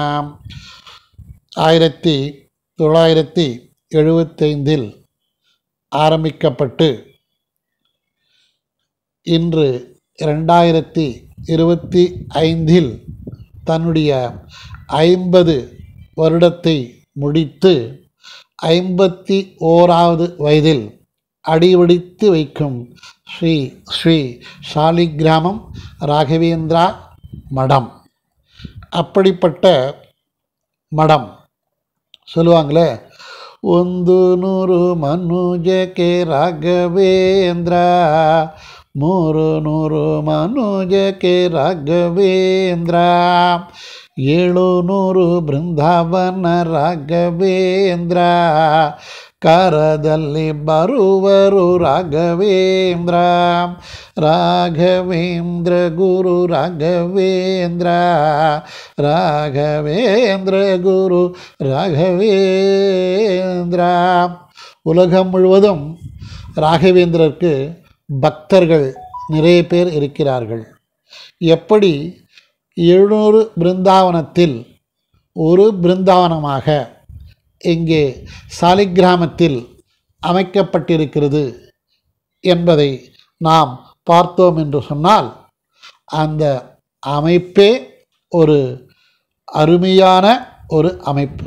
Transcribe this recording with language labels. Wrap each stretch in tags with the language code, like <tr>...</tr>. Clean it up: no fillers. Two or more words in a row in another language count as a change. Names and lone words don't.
<ta>1975 ஆரம்பிக்கப்பட்டு இன்று 2025 தன்னுடைய 50 வருடத்தை முடித்து 51வது வயதில் அடிவடித்து வைக்கும் ஸ்ரீ சாலிகிராமம் ராகவேந்திரா மடம். அப்படிப்பட்ட மடம் சொல்லுவாங்களே,</ta> <kn>ಒಂದು ನೂರು ಮನುಜಕ್ಕೆ ರಾಘವೇಂದ್ರ 300 ಮನುಜಕ್ಕೆ ರಾಘವೇಂದ್ರ 700 ಬೃಂದಾವನ ರಾಘವೇಂದ್ರ ಕರದಲ್ಲಿ ಬರುವರು ರಾಘವೇಂದ್ರ ರಾಘವೇಂದ್ರ ಗುರು ರಾಘವೇಂದ್ರ குரு ராகவேந்திர.</kn> <ta>உலகம் முழுவதும் ராகவேந்திரருக்கு பக்தர்கள் நிறைய பேர் இருக்கிறார்கள். எப்படி 700 பிருந்தாவனத்தில் ஒரு பிருந்தாவனமாக இங்கே சாலிகிராமத்தில் அமைக்கப்பட்டிருக்கிறது என்பதை நாம் பார்த்தோம் என்று சொன்னால், அந்த அமைப்பே ஒரு அருமையான ஒரு அமைப்பு.</ta>